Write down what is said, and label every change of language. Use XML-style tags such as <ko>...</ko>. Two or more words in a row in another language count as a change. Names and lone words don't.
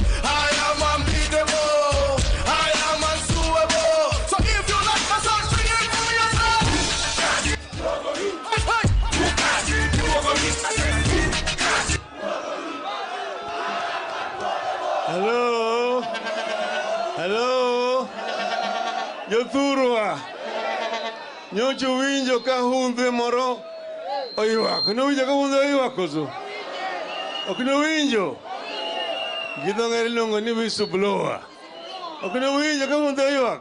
<en>I am unbeatable. I am unsuable. So if you like my song, sing it for yourself. Hello? Hello?</en> <luo>Jothurwa. Nyocho winjo ka humbe moro oywak. No winjo ka humbe oywak koso? Ok no winjo. Gidho ng'ere luongo ni whistleblower. Ok no winjo ka humbe oywak.</luo>